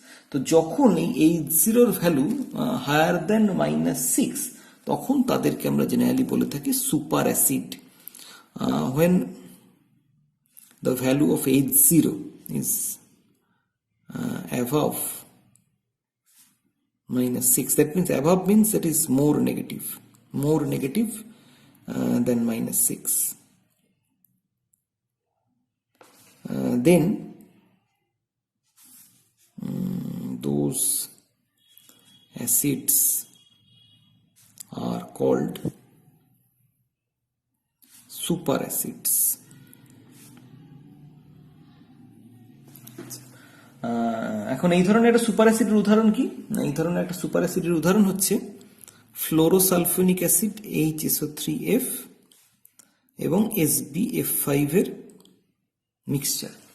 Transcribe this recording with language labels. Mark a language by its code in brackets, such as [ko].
[bn] তো যখন এই H0 ভ্যালু হায়ার দেন -6, তখন তাদেরকে আমরা জেনারেলি বলে থাকি super acid. [en] when the value of H0 is above -6, that means above means that is more negative than -6. Then those acids are called super acids. [bn] এখন এই ধরনের একটা সুপার অ্যাসিডের উদাহরণ কি? এই ধরনের একটা সুপার অ্যাসিডের উদাহরণ হচ্ছে ফ্লোরোসালফোনিক অ্যাসিড HSO3F এবং SbF5 এর মিক্সচার।